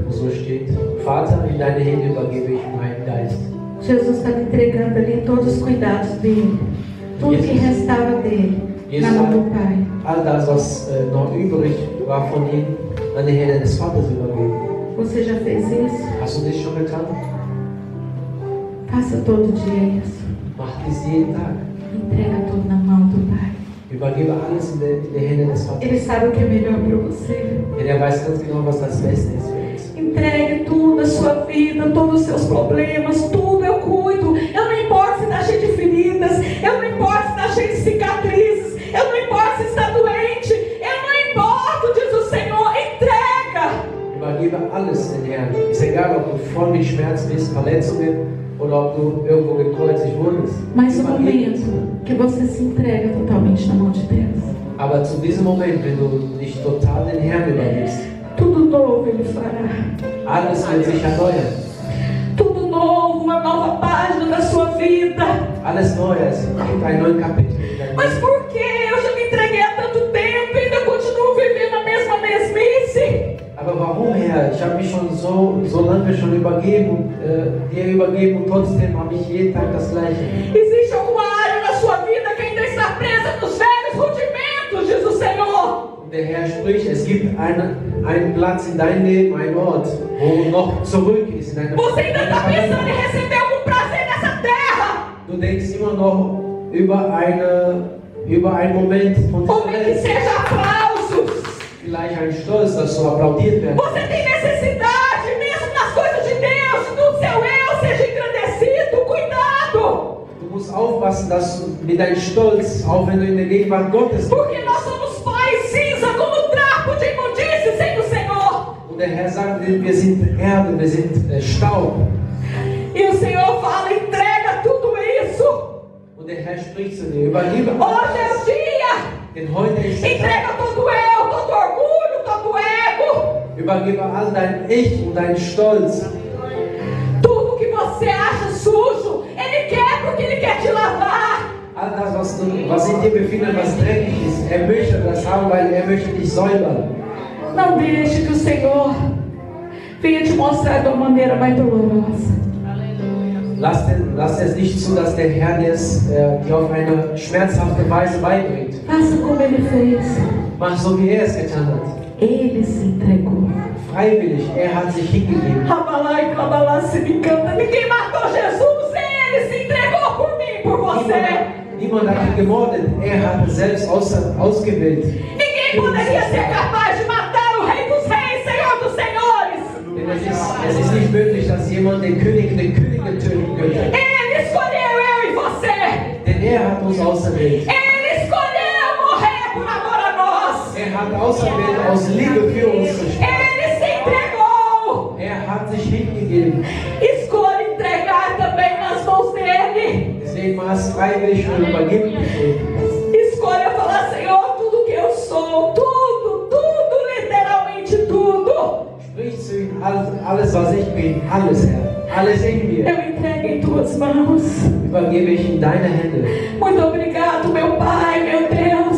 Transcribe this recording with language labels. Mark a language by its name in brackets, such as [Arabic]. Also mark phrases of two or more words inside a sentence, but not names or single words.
[German] Und so steht: Vater, in deine Hände übergebe ich meinen Geist. [Portuguese] Jesus estava entregando ali todos os cuidados dele, tudo que restava dele, na mão do Pai. [German] All das, was noch übrig war von ihm, an die Hände des Vaters übergeben. [Portuguese] Você já fez isso? [German] Hast du das schon getan? [Portuguese] Faça todo dia isso. [German] Mach dies jeden Tag. [Portuguese] Entrega tudo na mão do Pai. [German] Übergebe alles in die Hände des Vaters. [Portuguese] Ele sabe o que é melhor para você. [German] Denn er weiß ganz genau, was das Beste ist für uns. [Portuguese] Entregue tudo, a sua vida, todos os seus problemas, tudo eu cuido. Eu não importo se está cheio de feridas, eu não importo se está cheio de cicatrizes, eu não importo se está doente, eu não importo, diz o Senhor, entrega. [German] Übergebe alles den Herrn. Ist egal, ob du voll mit Schmerzen bist, Verletzungen oder ob du irgendwo gekreuzigt wurdest. [Portuguese] Mas o momento que você se entrega totalmente na mão de Deus, [German] Aber zu diesem Moment, wenn du dich total den Herrn übergibst, [Portuguese] tudo novo Ele fará. [German] alles wird sich erneuern. [Portuguese] Tudo novo, uma nova página da sua vida. [German] Alles Neues. Es gibt ein neues Kapitel in deinem [Portuguese] Mas [German] Leben. [Portuguese] por que eu já me entreguei há tanto tempo e ainda continuo vivendo a mesma mesmice? [German] Aber warum, Herr? Ich habe mich schon so lange schon übergeben, dir übergeben und trotzdem habe ich jeden Tag das Gleiche. [Portuguese] Existe alguma área na sua vida que ainda está presa nos velhos rudimentos, diz o Senhor. [German] Und der Herr spricht, es gibt einen Platz in deinem Leben, einen Ort, wo noch zurück ist in deiner [Portuguese] Você ainda está pensando em receber algum prazer nessa terra? [German] Du denkst immer noch über einen Moment von [Portuguese] Ou [German] dieser [Portuguese] nem que [German] Welt. [Portuguese] seja aplausos. [German] Vielleicht ein Stolz, dass du applaudiert werden. [Portuguese] Você tem necessidade, mesmo nas coisas de Deus, do seu eu seja engrandecido. Cuidado! [German] Du musst musst aufpassen, dass du mit deinem Stolz, auch wenn du in der Gegenwart Gottes [Portuguese] Porque nós somos pó e cinza, como trapo de imundície sem o Senhor. [German] und der Herr sagt, wir sind Erde, wir sind Staub. [Portuguese] E o Senhor fala, entrega tudo isso. [German] Und der Herr spricht zu dir, übergebe [Portuguese] Hoje é o dia. [German] denn heute ist der Tag. [Portuguese] Entrega todo eu, todo orgulho, todo ego. [German] Übergebe all dein Ich und deinen Stolz. [Portuguese] Tudo que você acha sujo, Ele quer porque Ele quer te lavar. [German] All das, was in dir befindet, was dreckig ist, er möchte das haben, weil er möchte dich säubern. [Portuguese] Não deixe que o Senhor venha te mostrar de uma maneira mais dolorosa. [German] Lass es nicht zu, dass der Herr dir auf eine schmerzhafte Weise beibringt. [Portuguese] Faça como Ele fez. [German] Mach so, wie er es getan hat. [Portuguese] Ele se entregou. [German] Freiwillig, er hat sich hingegeben. [Portuguese] Rabalá e cabalá se me encanta. Ninguém matou Jesus, Ele se entregou por mim, por você. [German] Niemand hat ihn gemordet, er hat selbst ausgewählt. [Portuguese] Ninguém poderia ser capaz de matar o Rei dos Reis, Senhor dos Senhores. [German] Denn es ist nicht möglich, dass jemand den König töten könnte. [Portuguese] Ele escolheu eu e você. [German] Denn er hat uns auserwählt. [Portuguese] Ele escolheu morrer por amor a nós. [German] Er hat auserwählt aus Liebe für uns zu sterben. [Portuguese] Ele se entregou. [German] Er hat sich hingegeben. [Portuguese] Escolha entregar também nas mãos dele. [German] Deswegen war es freiwillig und übergeben. [Portuguese] Escolha falar, Senhor, tudo que eu sou, tudo, literalmente tudo. [German] Sprich zu ihm, alles was ich bin, alles Herr, alles in mir, [Portuguese] Eu entrego em tuas mãos. [German] übergebe ich in deine Hände. [Portuguese] Muito obrigado, meu Pai, meu Deus.